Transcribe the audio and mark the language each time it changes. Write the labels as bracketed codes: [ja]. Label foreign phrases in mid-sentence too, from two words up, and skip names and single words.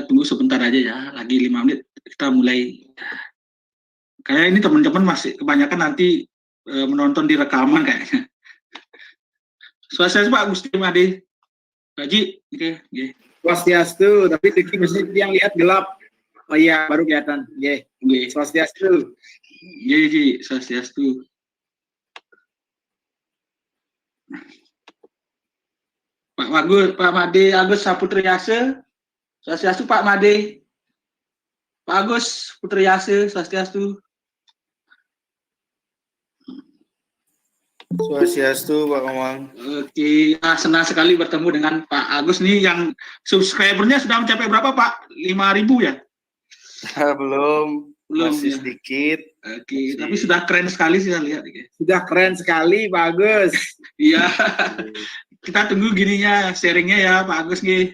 [id] tunggu sebentar aja ya, lagi 5 menit kita mulai. Kayak ini teman-teman masih kebanyakan nanti menonton di rekaman kayaknya. Suasana Pak Gusti Made, Haji, oke, oke. Swastiastu, tapi mesti yang lihat gelap. Oh iya, baru kelihatan. Ye, Swastiastu. Ye, Ji, Swastiastu. Pak Made Agus Saputriyase, Swastiastu Pak Made. Pak Agus Putriyase, Swastiastu. Swastiastu, Pak Komang. Oke, senang sekali bertemu dengan Pak Agus nih, yang subscribernya sudah mencapai berapa Pak? 5.000 ya? Belum, masih ya. Sedikit. Oke, tapi sudah keren sekali sih saya lihat. Sudah keren sekali Pak Agus. Iya. Kita tunggu gininya, sharingnya ya Pak Agus nih.